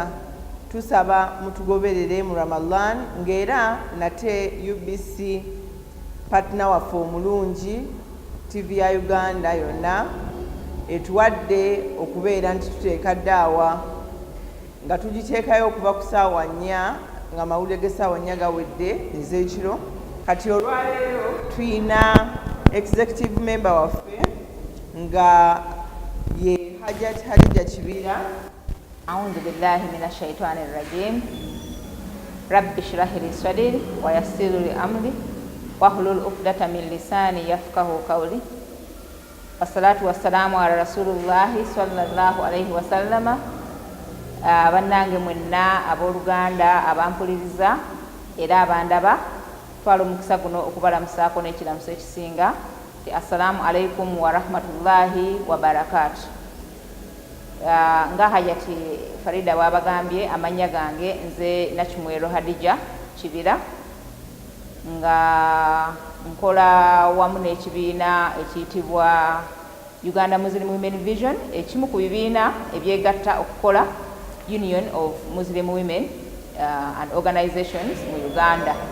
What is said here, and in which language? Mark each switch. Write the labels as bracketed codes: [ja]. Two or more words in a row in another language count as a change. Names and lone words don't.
[lg] Tusaba mutugoberere mu Ramadan ng'era nate UBC partner waffe omulungi TV ya Uganda yonna etuwadde okubeera nti tuteeka ddaawa nga tugiteekayo okuva ku ssaawa 4 nga mawulire g'essaawa 4 gawedde ez'ekiro. Kati olwaleero tuyina executive member waffe nga ye Hajjat Hadija Kibira. [ar] أعوذ بالله من الشيطان الرجيم رب اشرح لي صدري ويسر لي أمري واحلل عقدة من لساني يفقهوا قولي والصلاة والسلام على رسول الله صلى الله عليه وسلم. [lg] Bannange mwenna abooluganda abampuliriza era abandaba twala omukisa guno okubalamusaako n'ekiramuso ekisinga ti [ar] السلام عليكم ورحمة الله وبركاته. [lg] Nga Hajjati Farida wabagambye amanya gange nze Nakimwero Hadija Kibira nga nkola wamu n'ekibiina ekiyitibwa Uganda Muslim Women Vision, ekimu ku bibiina ebyegatta okukola Union of Muslim Women and Organizations mu Uganda.